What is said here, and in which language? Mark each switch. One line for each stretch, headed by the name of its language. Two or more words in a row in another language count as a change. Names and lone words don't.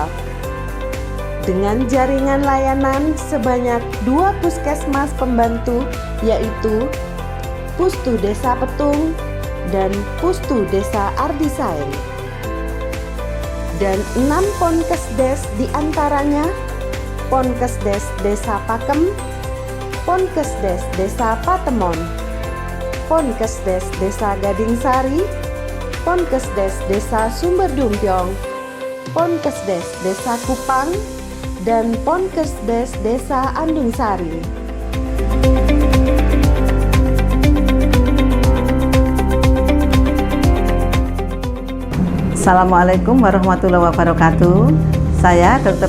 Indonesian: Dengan jaringan layanan sebanyak 2 puskesmas pembantu, yaitu Pustu Desa Petung dan Pustu Desa Ardisain, dan 6 Ponkesdes diantaranya Ponkesdes Desa Pakem, Ponkesdes Desa Patemon, Ponkesdes Desa Gadingsari, Ponkesdes Desa Sumberdumpiong, Ponkesdes Desa Kupang, dan Ponkesdes Desa Andungsari.
Arabic: Assalamualaikum warahmatullahi wabarakatuh.
Indonesian: Saya Dr.